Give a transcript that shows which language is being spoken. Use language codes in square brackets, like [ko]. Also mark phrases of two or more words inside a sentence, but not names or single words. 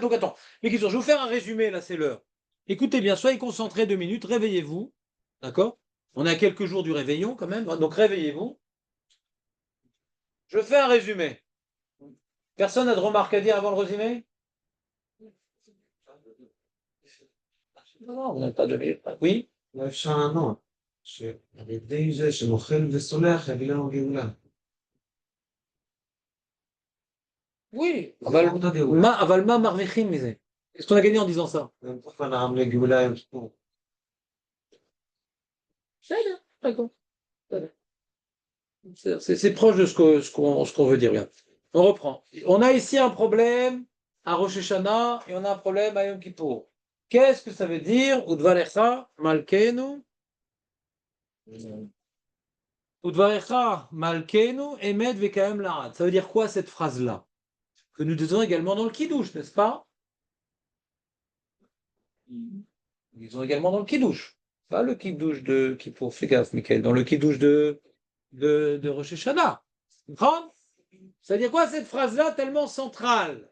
[fr] Donc attends, mais je vais vous faire un résumé, là, c'est l'heure. Écoutez bien, soyez concentrés 2 minutes, réveillez-vous. D'accord? On est à quelques jours du réveillon quand même, donc réveillez-vous. Je fais un résumé. Personne n'a de remarques à dire avant le résumé? Non, on n'a pas 2 minutes. Oui? [he] אולי אפשר לענות, שעל ידי זה שמוחל וסולח יביא לנו גאולה. [fr] Oui. [he] אבל מה מרוויחים מזה? [fr] Qu'est-ce qu'on a gagné en disant ça? [he] גם תוך הנעם לגאולה יום כיפור. [fr] D'accord. C'est proche de ce qu'on veut dire. Regarde. On reprend. On a ici un problème à Rosh Hashanah et on a un problème à Yom Kippour. Qu'est-ce que ça veut dire? [he] ודברך מלכנו. ודברך מלכנו אמת וקיים לעד. [fr] Ça veut dire quoi cette phrase-là? Que nous disons également dans le Kiddush, n'est-ce pas? Nous disons également dans le Kiddush. Pas le Kiddush de Kippour, fais gaffe, Michael, dans le Kiddush de Rosh Hashanah. Tu comprends? Ça veut dire quoi cette phrase-là tellement centrale?